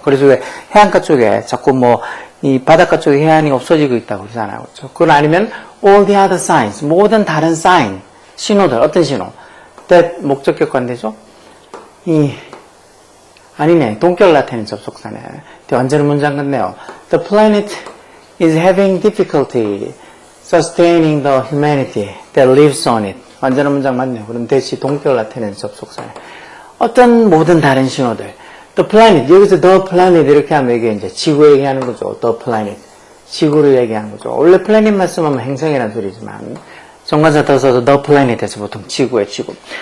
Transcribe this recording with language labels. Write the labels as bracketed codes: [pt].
[ko] 그래서 왜 해안가 쪽에 자꾸 뭐 이 바닷가 쪽에 해안이 없어지고 있다고 그러잖아요. 그렇죠? 그건 아니면 [en] all the other signs, [ko] 모든 다른 sign, 신호들, 어떤 신호? that 목적격관되죠? 아니네, 동격을 나타내는 접속사네. 완전히 문장 같네요. [en] The planet is having difficulty sustaining the humanity that lives on it. [ko] 완전한 문장 맞네요. 그럼 대시 동격을 나타내는 접속사네. 어떤 모든 다른 신호들. The planet, 여기서 the planet 이렇게 하면 이게 이제 지구 얘기하는 거죠. The planet. 지구를 얘기하는 거죠. 원래 planet만 쓰면 행성이라는 소리지만, 정관사 더 써서 the planet에서 보통 지구에 지구.